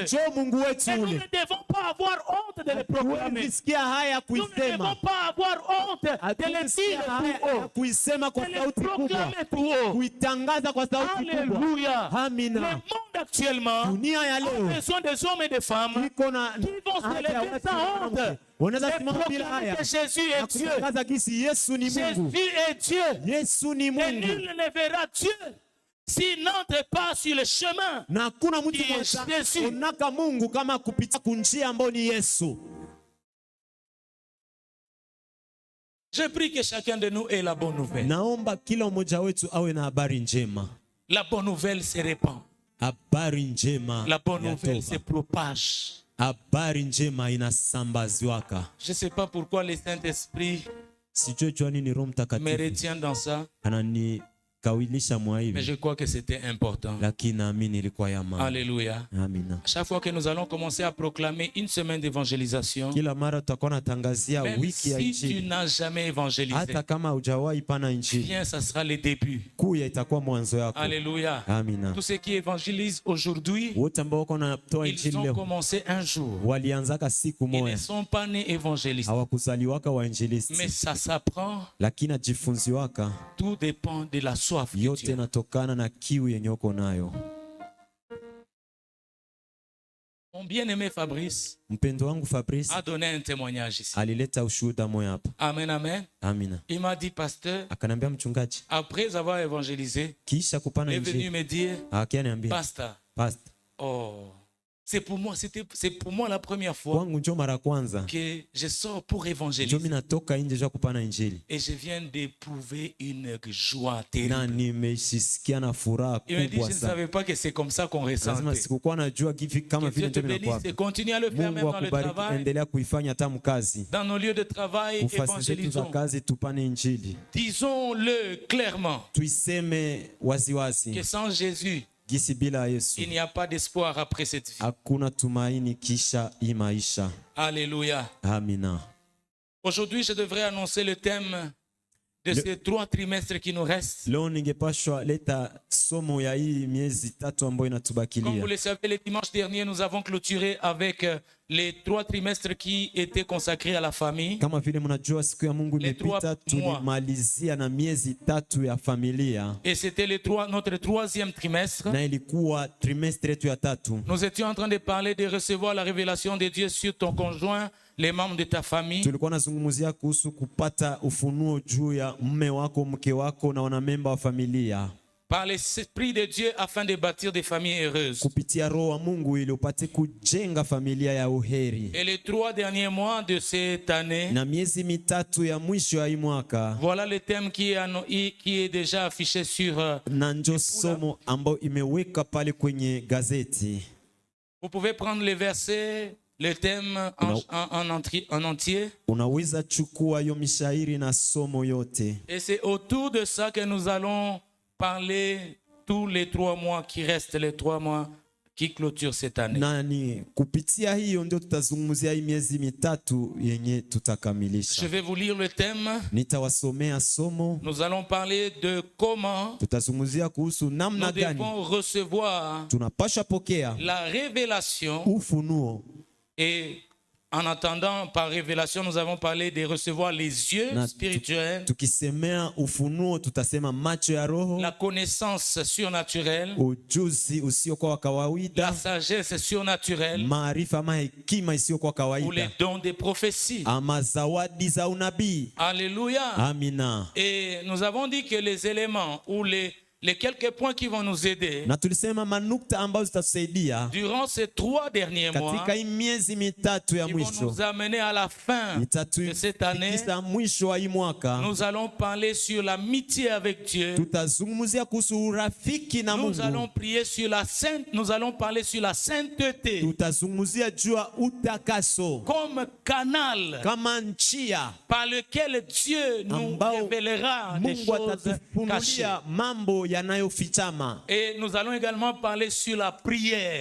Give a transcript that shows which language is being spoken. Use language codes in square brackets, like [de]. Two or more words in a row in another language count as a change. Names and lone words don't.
[sw] Jo Mungu wetu [fr] Et nous [sw] ule, [fr] ne devons pas avoir honte de le proclamer. [sw] hatuwezi haya [fr] Nous ne devons [sw] kuisema, [fr] pas avoir honte de le [sw] hatuwezi [fr] dire [sw] haya [fr] tout haut. [sw] kuisema kwa [fr] De le [sw] sauti kubwa, [fr] proclamer tout haut. [sw] kuitangaza kwa sauti kubwa. [fr] Alléluia. Le [sw] Amina. [fr] monde actuellement [sw] Dunia ya [fr] a [sw] leo [fr] besoin des hommes et des femmes [sw] iko na [fr] qui vont se [sw] haja ya [fr] lever [sw] watu [fr] sans honte. [sw] wanawake. Wanaweza [fr] Et [sw] simama bila [fr] proclamer [sw] haya [fr] que Jésus [sw] na [fr] est Dieu. [sw] kutangaza gisi Yesu ni Mungu, [fr] Jésus est Dieu. [sw] Yesu ni [fr] Et [sw] Mungu, [fr] nul ne verra Dieu s'il n'entre pas sur le chemin. [sw] na hakuna mtu [fr] Qui est [sw] mmoja [fr] Yesu. [sw] onaka Mungu kama kupitia kunjia ambayo ni Yesu. [fr] Je prie que chacun de nous ait la bonne nouvelle. [sw] Naomba kila mmoja wetu awe na habari njema. [fr] La bonne nouvelle se répand. [sw] Habari njema [fr] La bonne [sw] ya [fr] nouvelle se [sw] toba. [fr] propage. [sw] Habari njema inasambaziwaka. [fr] Je ne sais pas pourquoi le Saint-Esprit [sw] Sijui jua nini Roho [fr] me [sw] Mtakatifu [fr] retient dans ça, [sw] ananikawilisha mwa [fr] mais [sw] hivi, [fr] je crois que c'était important. [sw] lakini naamini ilikuwa ya maana. [fr] Alléluia. [sw] Amina. [fr] Chaque fois que nous allons commencer à proclamer une semaine d'évangélisation, [sw] Kila mara tutakuwa natangazia [fr] même [sw] wiki ya [fr] si tu [sw] injili, [fr] n'as jamais évangélisé, [sw] hata kama hujawahi pana injili, [fr] bien, ça sera le début. [sw] kuya itakuwa mwanzo yako. [fr] Alléluia. [sw] Amina. [fr] Tous ceux qui évangélisent aujourd'hui, [sw] Wote ambao wako natoa [fr] ils [sw] injili [fr] ont [sw] leo [fr] commencé un jour. [sw] walianzaka siku [fr] Ils ne [sw] moja, [fr] sont pas nés évangélistes. [sw] hawakuzaliwaka [fr] Mais [sw] wainjilisti, [fr] ça s'apprend. [sw] lakini ajifunziwaka. [fr] Tout dépend de la soif de [sw] Yote [fr] Dieu. [sw] inatokana na kiu yenye uko nayo. [fr] Mon bien-aimé Fabrice [sw] Mpendo wangu Fabrice [fr] a donné un témoignage ici. [sw] alileta ushuhuda moya hapa. [fr] Amen, amen. [sw] Amina. [fr] Il m'a dit, pasteur, [sw] Akanambia mchungaji, [fr] après avoir évangélisé, [sw] kisha kupana [fr] il est venu [sw] injili [fr] me dire, [sw] akaniambia, [fr] pasteur, [sw] pastor, [fr] oh, C'est pour moi la première fois [sw] Kwangu njo mara kwanza [fr] que je sors pour [sw] njo [fr] évangéliser. [sw] mimi natoka nje ja kupana injili [fr] Et je viens d'éprouver une joie terrible. [sw] na nimeshisikia na furaha [fr] Il me dit, je [sw] kubwa [fr] ne [sw] sana. [fr] savais pas que c'est comme ça qu'on [sw] Lazima [fr] ressentait. [sw] sikukuwa najua hivi kama [fr] Que Dieu [sw] vile [fr] te [sw] ndio [fr] bénisse [sw] inakuwa. [fr] et continue à le faire même [sw] Mungu [fr] dans le [sw] akubariki, [fr] travail. [sw] endelea kuifanya hata mkazi. [fr] Dans nos lieux de travail, [sw] Kufasi zetu za [fr] évangélisons. [sw] kazi tupane injili. [fr] Disons-le clairement [sw] Tuiseme waziwazi. [fr] que sans Jésus, [sw] Gisi bila Yesu [fr] il n'y a pas d'espoir après cette vie. [sw] hakuna tumaini kisha hii maisha. [fr] Alléluia. [sw] Amina. [fr] Aujourd'hui, je devrais annoncer le thème de ces 3 trimestres qui nous restent. [sw] Leo ningepashwa leta somo ya hii miezi tatu ambayo [fr] Comme [sw] inatubakilia. [fr] vous le savez, le dimanche dernier, nous avons clôturé avec les 3 trimestres qui étaient consacrés à la famille. [sw] Kama vile mnajua siku ya Mungu [fr] Les 3 [sw] imepita, tulimalizia na miezi tatu ya familia [fr] Et c'était notre 3e trimestre. [sw] na ilikuwa trimestre yetu ya tatu. [fr] Nous étions en train de parler de recevoir la révélation de Dieu sur ton conjoint, les membres de ta famille. [sw] Tulikuwa nazungumzia kuhusu kupata ufunuo juu ya mume wako, mke wako na wanamemba wa familia [fr] Par l'Esprit de Dieu afin de bâtir des familles heureuses. [sw] kupitia Roho wa Mungu ili upate kujenga familia ya uheri. [fr] Et les 3 derniers mois de cette année, [sw] Na miezi mitatu ya mwisho ya hii mwaka [fr] voilà le thème qui est déjà affiché sur... [sw] na njo somo ambayo imeweka pale kwenye gazeti. [fr] Vous pouvez prendre les versets, le thème en entier. [sw] Unaweza chukua hiyo mishairi na somo yote. [fr] Et c'est autour de ça que nous allons parler tous les 3 mois qui restent, les 3 mois qui clôturent cette année. [sw] Na ni kupitia hiyo ndio tutazungumzia hii miezi mitatu yenye tutakamilisha. [fr] Je vais vous lire le thème. [sw] Nitawasomea somo. [fr] Nous allons parler de comment [sw] Tutazungumzia kuhusu namna [fr] nous [sw] gani [fr] devons recevoir [sw] tunapasha pokea [fr] la révélation. [sw] ufunuo. [fr] Et en attendant, par révélation, nous avons parlé de recevoir les yeux [sw] Na [fr] spirituels, [sw] tukisemea ufunuo tutasema macho ya roho, [fr] la connaissance surnaturelle, [sw] ujuzi usiokuwa wa [fr] la [sw] kawaida, [fr] sagesse surnaturelle [sw] maarifa ama hekima isiyokuwa [fr] ou les [sw] kawaida, [fr] dons des prophéties. [sw] ama zawadi za unabii. [fr] Alléluia. [sw] Amina. [fr] Et nous avons dit que les éléments ou les quelques points qui vont nous aider [sw] Na tulisema manukta ambazo zitatusaidia [fr] durant ces 3 derniers mois, [sw] katika hii miezi mitatu ya [fr] qui vont [sw] mwisho, [fr] nous amener à la fin de cette année. [sw] itatufikisha mwisho wa hii mwaka. [fr] Nous allons parler sur l'amitié avec Dieu. [sw] Tutazungumzia kuhusu urafiki na [fr] Nous allons [sw] Mungu. [fr] prier sur nous allons parler sur la sainteté [sw] Tutazungumzia juu ya utakaso [fr] comme canal [sw] kama njia [fr] par lequel Dieu nous [sw] ambao [fr] révélera des [sw] Mungu [fr] choses cachées. [sw] atatufunulia mambo yanayofichama. [fr] Et nous allons également parler sur la prière,